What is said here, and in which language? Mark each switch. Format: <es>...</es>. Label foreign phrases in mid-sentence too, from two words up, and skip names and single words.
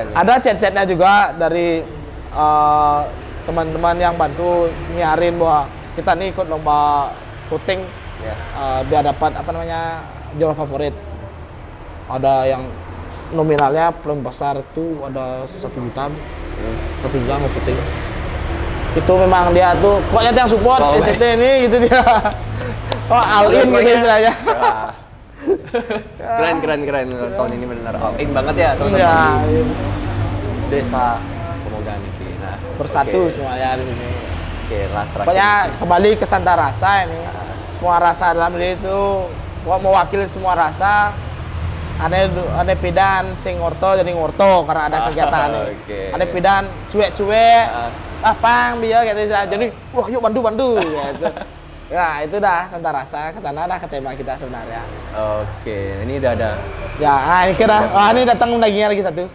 <id>Ada chat-chatnya juga dari teman-teman yang bantu nyiarin bahwa kita nih ikut lomba voting Ya. biar dapat apa namanya juara favorit. Ada yang nominalnya paling besar itu ada 1 juta, 1 juta mau voting. Itu memang dia tuh pokoknya yang support SCT ini gitu dia. Oh</id> <en>all in</en> <id>gitu istilahnya. Keren. Tahun ini benar</id> <en>all in</en> <id>banget ya teman-teman. Ya, Di Desa Pemogan ini. Nah, bersatu oke. semuanya di sini. Oke, last terakhir. Pokoknya kembali ke Santa Rasa ini. semua rasa dalam diri itu mewakili semua rasa. Ada</id> <ban>pidan sing ngorto</ban> <id>jadi ngorto karena ada kegiatan nih. Oke. Ada pidan cuek-cuek, pang biar gitu jadi wah yuk bandu gitu. Ya itu dah Santa Rasa, kesana dah ke tema kita sebenarnya. Oke, ini udah ada. Ya, ini kira, ini datang dagingnya lagi satu.</id>